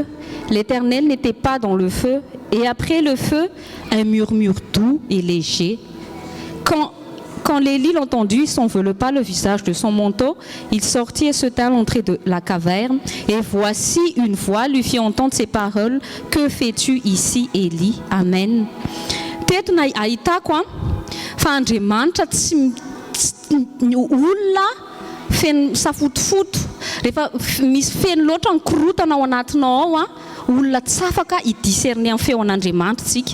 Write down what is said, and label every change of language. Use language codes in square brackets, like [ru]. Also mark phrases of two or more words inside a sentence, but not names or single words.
[fr] L'Éternel n'était pas dans le feu. Et après le feu, un murmure doux et léger. Quand l'Élie l'entendit, il s'enveloppa le visage de son manteau. Il sortit et se tint à l'entrée de la caverne. Et voici une voix lui fit entendre ces paroles: Que fais-tu ici, Élie? Amen. [mg] Teto na ahitako fa Andriamanitra tsy olona feno safotofoto. Rehefa misy feno loatra ny korotana ao anatinao ao olona tsy afaka hidiscerner amin'ny feon'Andriamanitra tsika.